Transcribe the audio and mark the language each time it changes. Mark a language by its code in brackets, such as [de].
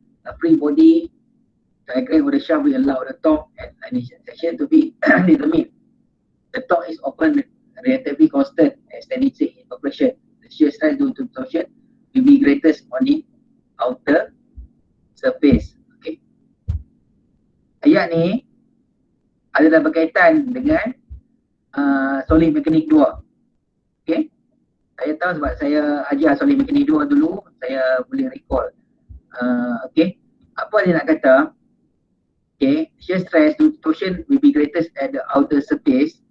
[en] A free body diagram of the shaft will allow the torque at initial section to be determined. The torque is often relatively constant and steady state in operation. The shear stress due to torsion will be greatest on the outer surface. [ms] Okay, ayat ni adalah berkaitan dengan solid mekanik 2. Okay, saya tahu sebab saya ajar solid mekanik 2 dulu, saya boleh recall. Okay, apa dia nak kata? [en] Okay, shear stress due to torsion will be greatest at the outer surface.